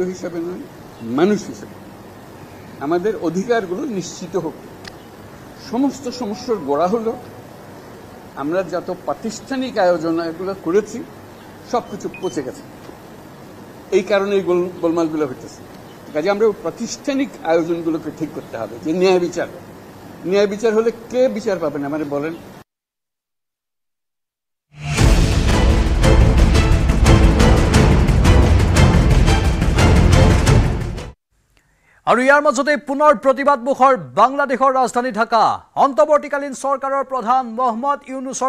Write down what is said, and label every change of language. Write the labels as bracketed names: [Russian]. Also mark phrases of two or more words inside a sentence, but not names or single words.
[Bangla] হিসেবে নয় মানুষ হিসেবে আমাদের অধিকারগুলো নিশ্চিত হোক সমস্ত সমস্যার গোড়া হলো আমরা যত প্রাতিষ্ঠানিক আয়োজন এগুলো করেছি সব কিছু পচে গেছে এই কারণে এই গোলমালগুলো হইতেছে কাজে আমরা প্রাতিষ্ঠানিক আয়োজনগুলোকে ঠিক করতে হবে যে ন্যায় বিচার হলে কে বিচার পাবেন আমারে বলেন [Assamese] আৰু ইয়াৰ মাজতে পুনৰ প্ৰতিবাদমুখৰ বাংলাদেশৰ ৰাজধানী ঢাকা অন্তৱৰ্তীকালীন চৰকাৰৰ প্ৰধান মহম্মদ ইউনুছৰ